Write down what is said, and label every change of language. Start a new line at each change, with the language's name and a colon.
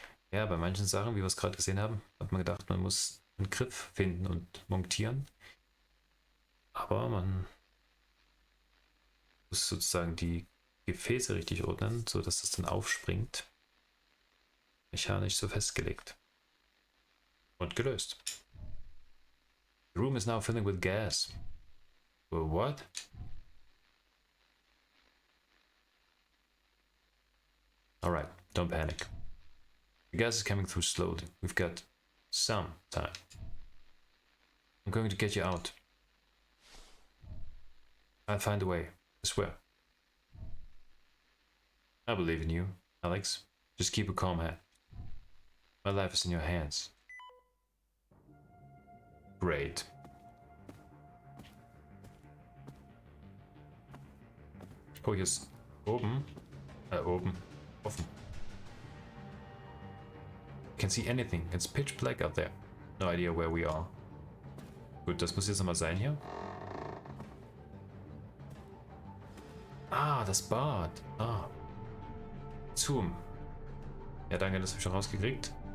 German: Ja, bei manchen Sachen, wie wir es gerade gesehen haben, hat man gedacht, man muss einen Griff finden und montieren. Aber man muss sozusagen die Gefäße richtig ordnen, sodass das dann aufspringt. Mechanisch so festgelegt. Und gelöst.
English: The room is now filling with gas. Well, what? Alright, don't panic. The gas is coming through slowly. We've got some time. I'm going to get you out. I'll find a way, I swear. I believe in you, Alex. Just keep a calm head. My life is in your hands. Great.
German: Oh, hier ist oben. Oben. Offen.
English: Can see anything. It's pitch black out there. No idea where we are.
German: Gut, das muss jetzt nochmal sein hier. Ah, das Bad. Ah. Zoom. Ja, danke, das habe ich schon rausgekriegt.